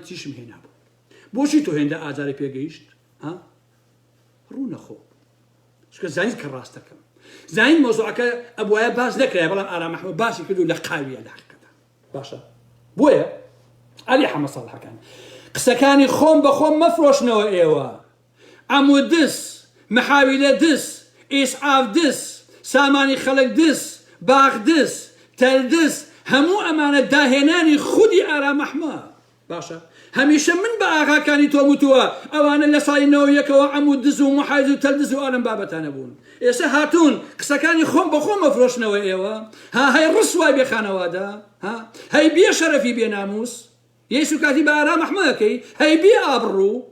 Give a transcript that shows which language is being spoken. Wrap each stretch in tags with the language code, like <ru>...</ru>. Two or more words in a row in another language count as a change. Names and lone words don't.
<ckb>تیشم هێنابوو بۆچی تۆ هێندە ئازاری پێگەیشت ڕوو نەخۆ چکە زانیت کە ڕاستەکەم زانین مۆزوعەکە ئەبوایە باس نەکرای بەڵام ئارام ئەحمەد باسی کردو لە قاویە لە حەقیقەتە باشە بۆیە عەلی حەمە ساڵحەکان قسەکانی خۆم بە خۆم مەفرۆشنەوە ئێوە ئەموو دس محاویلە دس ئیسعاف دس سامانی خەڵک دس باغ دس تەردس هەموو ئەمانە داهێنانی خودی ئارام ئەحمەد باشە هەمیشە من بە ئاغاکانی تۆ وتووە ئەوانە لە ساڵی 90ەوە ئەموو دز و محایز و تەردز و ئالم بابەتانە بوون ئێستا هاتوون قسەکانی خۆم بە خۆم مەفرۆشنەوە ئێوە هەی ڕسوای بێ خانەوادا هەی بێ شەرەفی بێ ناموس یەسو کاتی بە ئارام ئەحمەدەکەی هەی بێ ئابڕوو</ckb>